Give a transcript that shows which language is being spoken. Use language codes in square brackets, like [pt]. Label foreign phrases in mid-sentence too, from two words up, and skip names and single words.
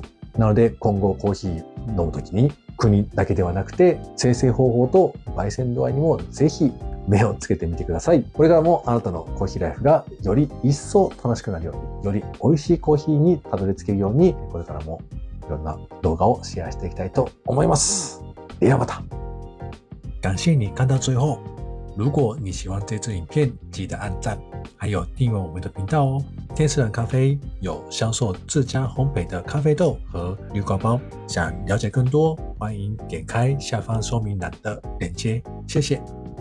[ja] なので、今後コーヒー飲む時に、国だけではなくて、生成方法と焙煎度合いにもぜひ目をつけてみてください。これからもあなたのコーヒーライフがより一層楽しくなるように、より美味しいコーヒーにたどり着けるように、これからもいろんな動画をシェアしていきたいと思います。ではまた。 [zh] 感謝你看到最後。如果你喜歡這支影片，記得按讚，還有訂閱我們的頻道哦。天使藍咖啡有銷售自家烘焙的咖啡豆和濾掛包，想了解更多，歡迎點開下方說明欄的鏈接。謝謝。